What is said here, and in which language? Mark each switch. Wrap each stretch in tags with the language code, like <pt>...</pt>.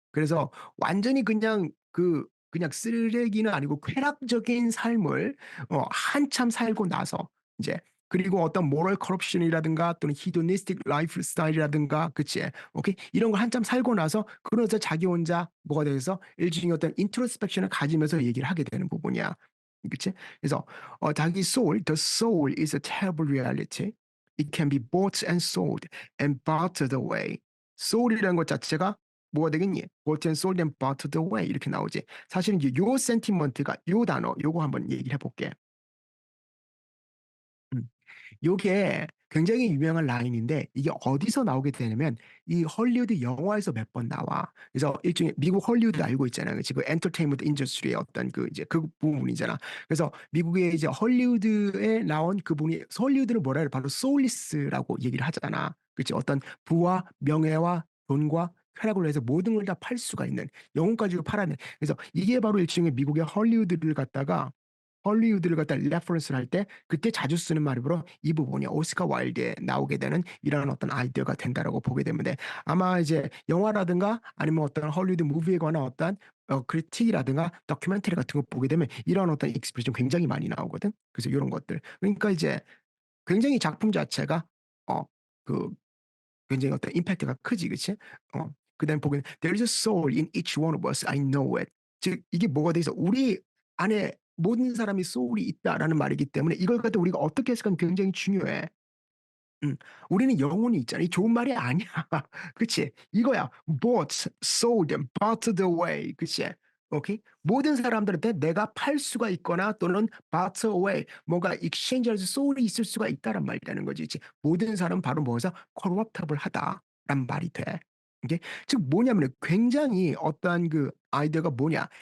<ko>그래서 완전히 그냥 쓰레기는 아니고 쾌락적인 삶을 한참 살고 나서 이제, 그리고 어떤 모럴 커럽션이라든가 또는 히도니스틱 라이프 스타일이라든가, 그치? 오케이? 이런 걸 한참 살고 나서 그러면서 자기 혼자 뭐가 돼서 일종의 어떤 인트로스펙션을 가지면서 얘기를 하게 되는 부분이야. 그치? 그래서 자기</ko> <en>the soul is a terrible reality. It can be bought and sold and bartered away.</en> <ko>soul이라는 것 자체가 뭐가 되겠니?</ko> <en>bought and sold and bartered away</en> <ko>이렇게 나오지. 사실은 이제 요 센티먼트가 요 단어 요거 한번 얘기를 해볼게. 음. 요게 굉장히 유명한 라인인데 이게 어디서 나오게 되냐면 이 헐리우드 영화에서 몇 번 나와. 그래서 일종의 미국 헐리우드 알고 있잖아요. 지금 엔터테인먼트 인더스트리의 어떤 그 이제 그 부분이잖아. 그래서 미국의 이제 헐리우드에 나온 그분이 헐리우드는 뭐라 해요? 바로 소울리스라고 얘기를 하잖아. 그치? 어떤 부와 명예와 돈과 쾌락을 위해서 모든 걸 다 팔 수가 있는 영혼까지 팔아낸. 그래서 이게 바로 일종의 미국의 헐리우드를 갖다 레퍼런스를 할 때 그때 자주 쓰는 말이므로 이 부분이 오스카 와일드에 나오게 되는 이런 어떤 아이디어가 된다라고 보게 되는데, 아마 이제 영화라든가 아니면 어떤 헐리우드 무비에 관한 어떤 크리틱이라든가 다큐멘터리 같은 거 보게 되면 이런 어떤 익스프레션 굉장히 많이 나오거든. 그래서 이런 것들, 그러니까 이제 굉장히 작품 자체가 어 그 굉장히 어떤 임팩트가 크지, 그치? 그다음 보기는</ko> <en>There is a soul in each one of us. I know it.</en> <ko>즉 이게 뭐가 돼 있어? 우리 안에 모든 사람이 소울이 있다라는 말이기 때문에 이걸 갖다 우리가 어떻게 해석하면 굉장히 중요해. 음, 우리는 영혼이 있잖아. 이 좋은 말이 아니야. 그치? 이거야.</ko> <en>Bought, sold, and bartered away.</en> <ko>그치? 오케이? 모든 사람들한테 내가 팔 수가 있거나 또는</ko> <en>barter away,</en> <ko>뭔가 exchange할 수 소울이 있을 수가 있다란 말이라는 거지. 그치? 모든 사람 바로 뭐서 corruptible 하다란 말이 돼. 이게 즉 뭐냐면 굉장히 어떠한 그 아이디어가 뭐냐?</ko>